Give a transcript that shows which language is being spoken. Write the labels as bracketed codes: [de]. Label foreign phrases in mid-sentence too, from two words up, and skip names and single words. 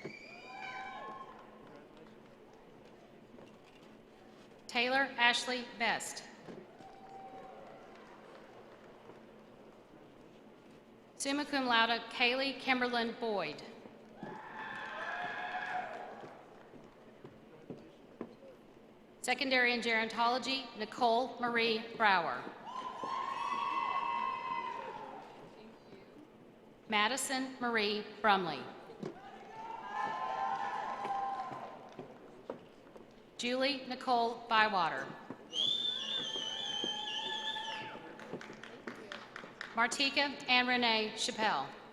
[en] Taylor Ashley Best. [la] Summa cum laude, [en] Kaylee Kimberlyn Boyd. Secondary in Gerontology, Nicole Marie Brower. Madison Marie Brumley. Julie Nicole Bywater. Martika and Renee Chappelle.